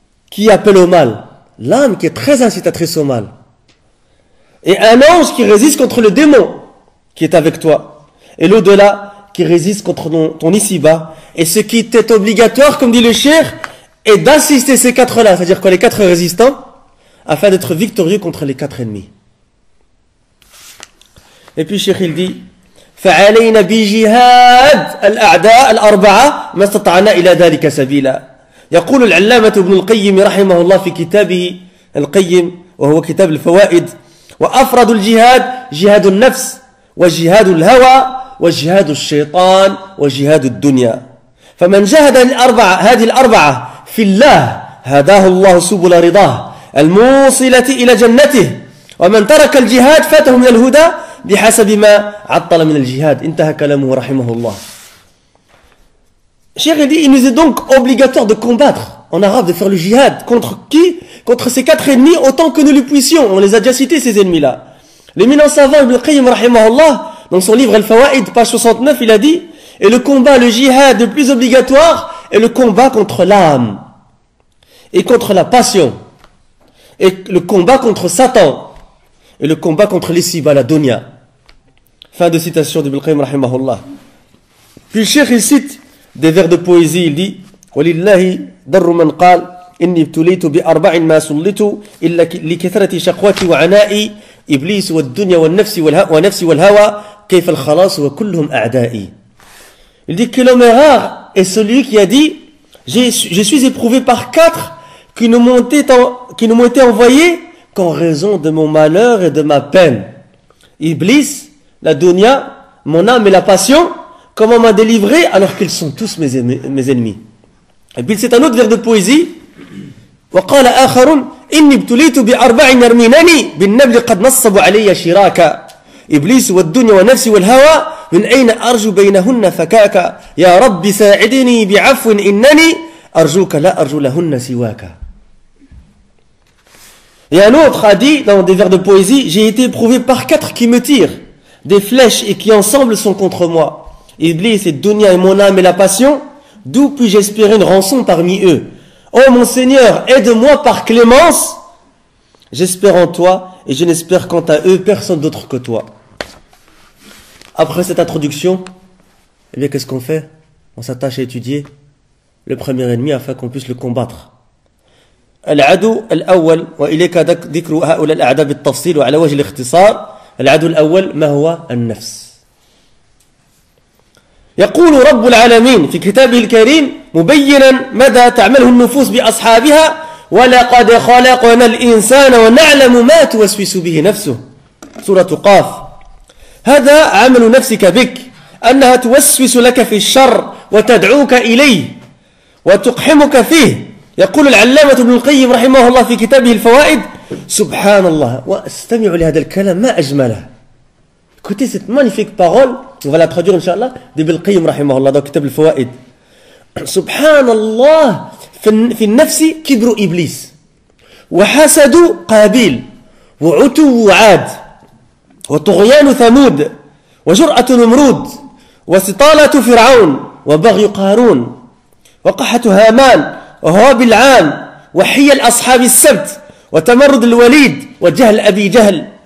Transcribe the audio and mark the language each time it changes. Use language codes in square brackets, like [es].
[fr] Qui appelle au mal? L'âme qui est très incitatrice au mal. Et un ange qui résiste contre le démon qui est avec toi. Et l'au-delà qui résiste contre ton ici-bas. Et ce qui est obligatoire, comme dit le cheikh, est d'assister ces 4-là, c'est-à-dire que les 4 résistants, afin d'être victorieux contre les 4 ennemis. Et puis cheikh il dit, [ar] فعلينا بجهاد الأعداء الأربعة ما استطعنا إلى ذلك سبيلا. يقول العلامة ابن القيم رحمه الله في كتابه القيم وهو كتاب الفوائد: وأفرد الجهاد جهاد النفس وجهاد الهوى وجهاد الشيطان وجهاد الدنيا. فمن جاهد هذه الأربعة في الله هداه الله سبل رضاه الموصلة إلى جنته، ومن ترك الجهاد فاته من الهدى بحسب ما عطل من الجهاد. انتهى كلامه رحمه الله. [fr] Cheikh dit, il nous est donc obligatoire de combattre, en arabe, de faire le jihad. Contre qui? Contre ces 4 ennemis, autant que nous le puissions. On les a déjà cités, ces ennemis-là. L'éminent savant Ibn Qayyim, rahimahullah, dans son livre Al-Fawaid, page 69, il a dit, et le combat, le jihad le plus obligatoire, est le combat contre l'âme, et contre la passion, et le combat contre Satan, et le combat contre l'ici-bas, la dunya. Fin de citation d'Ibn Qayyim, rahimahullah. Puis le Cheikh, il cite des vers de poésie, il dit [ar] وَلِلَّهِ دَرُّ مَنْ قَالْ إِنِّي ابْتُلِيتُ بِأَرْبَعٍ مَا سُلِّتُ إِلَّا لِكَثْرَةِ شَقْوَتِي وَعَنَائِي إِبْلِيسُ وَالدُّنْيَا وَالنَّفْسِ وَالْهَوَى كيف الخلاص وكلهم أعدائي. [fr] Il dit que l'homme est rare est celui qui a dit je suis éprouvé par 4 qui ne m'ont été envoyés qu'en raison de mon malheur et de ma peine. Iblis, la dunya, mon âme et la passion, comment m'a délivré alors qu'ils sont tous mes ennemis. Et puis c'est un autre vers de poésie. [ar] وقال آخر إني ابتليت بأربع يرمينني بالنبل قد نصبوا علي شراكا إبليس والدنيا والنفس والهوى من أين أرجو بينهن فكاكا يا رب ساعدني بعفو إنني أرجوك لا أرجو لهن سواك. [fr] Et un autre a dit dans des vers de poésie, j'ai été éprouvé par 4 qui me tirent des flèches et qui ensemble sont contre moi. Iblis et dunya et mon âme et la passion, d'où puis-je espérer une rançon parmi eux? Oh mon Seigneur, aide-moi par clémence. J'espère en toi et je n'espère quant à eux personne d'autre que toi. Après cette introduction, eh bien qu'est-ce qu'on fait? On s'attache à étudier le premier ennemi afin qu'on puisse le combattre. [ar] العدو الأول وإليك ذكر هؤلاء الأعداء بالتفصيل وعلى وجه الاختصار. العدو الأول ما هو؟ النفس. يقول رب العالمين في كتابه الكريم مبينا مدى تعمله النفوس بأصحابها ولقد خلقنا الإنسان ونعلم ما توسوس به نفسه. سورة قاف. هذا عمل نفسك بك أنها توسوس لك في الشر وتدعوك إليه وتقحمك فيه. يقول العلامة ابن القيم رحمه الله في كتابه الفوائد سبحان الله واستمعوا لهذا الكلام ما أجمله. [fr] Écoutez cette magnifique parole, on va la traduire Inch'Allah, d'Ibn al-Qayyim rahimahullah dans Kitab al-Fawaid. [ar] Subhanallah, في النفس كبر إبليس وحسد قابيل وعتو عاد وطغيان ثمود وجرأة نمرود وسطالة فرعون وبغي قارون وقحة هامان وهواب العام وحيل أصحاب السبت وتمرد الوليد وجهل أبي جهل.